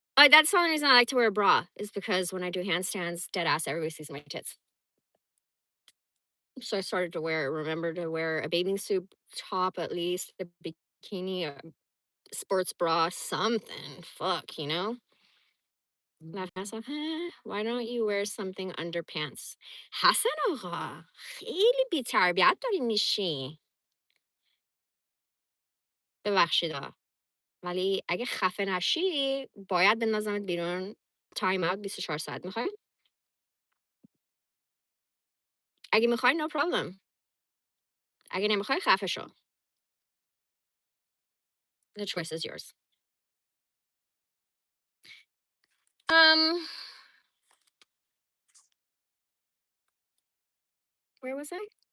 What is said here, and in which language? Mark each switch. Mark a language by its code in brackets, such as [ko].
[en] That's the only reason I like to wear a bra, is because when I do handstands, dead ass, everybody sees my tits. So I started to remember to wear a bathing suit top, at least a bikini, a sports bra, something. Fuck. Laugh my ass off. Why don't you wear something underpants? [fa] حسن آقا خیلی بی‌تربیت داری میشی. ببخشید. ولی اگه خفه نشی باید بندازمت بیرون. تایم اوت 24 ساعت. میخوای؟ أجي مخاي [en] no problem. أجي مخاي خافشو. The choice is yours. Um, where was I?